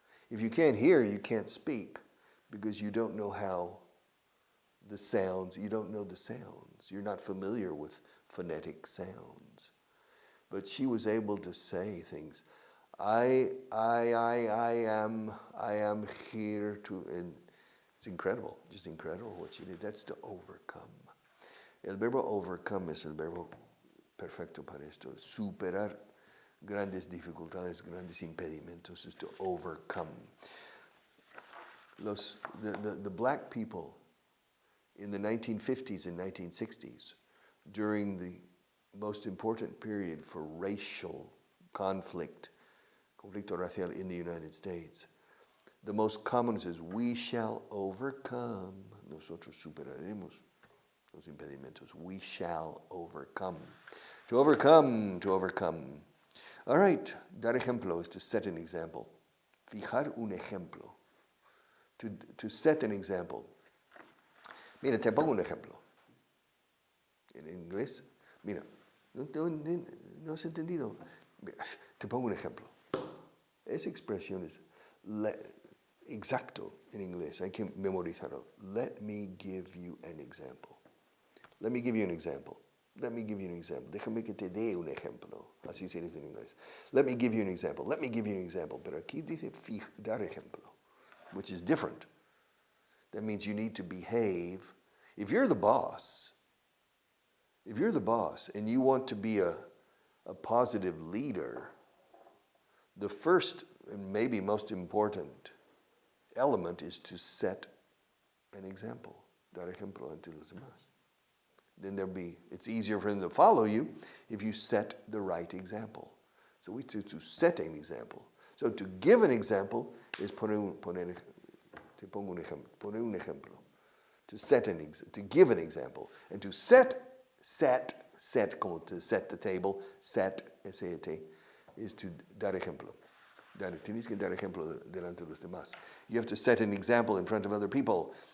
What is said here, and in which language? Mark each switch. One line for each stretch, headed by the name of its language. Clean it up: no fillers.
English: If you can't hear, you can't speak, because you don't know how the sounds, you don't know the sounds. You're not familiar with phonetic sounds. But she was able to say things. I am here to, and it's incredible, just incredible what she did. That's to overcome.
Spanish: El verbo overcome es el verbo perfecto para esto. Superar grandes dificultades, grandes impedimentos
English: is to overcome. The black people in the 1950s and 1960s, during the most important period for racial conflicto racial in the United States, the most common is, we shall overcome.
Spanish: Nosotros superaremos los impedimentos.
English: We shall overcome. To overcome. All right, dar ejemplo is to set an example. Fijar un ejemplo. To set an example.
Spanish: Mira, te pongo un ejemplo. En inglés, mira, no has entendido. Mira, te pongo un ejemplo. Esa expresión es exacto en inglés. Hay que memorizarlo.
English: Let me give you an example. Let me give you an example. Let me give you an example.
Spanish: Déjame que te dé un ejemplo. Así se dice en inglés.
English: Let me give you an example. Let me give you an example.
Spanish: Pero aquí dice dar ejemplo,
English: which is different. That means you need to behave. If you're the boss and you want to be a positive leader, the first and maybe most important element is to set an example.
Spanish: Dar ejemplo ante los demás.
English: Then it's easier for them to follow you if you set the right example. So we to set an example. So to give an example is poner un ejemplo. To give an example. And to set, como to set the table, S-E-T, is to dar ejemplo.
Spanish: Tienes que dar ejemplo delante de los demás.
English: You have to set an example in front of other people.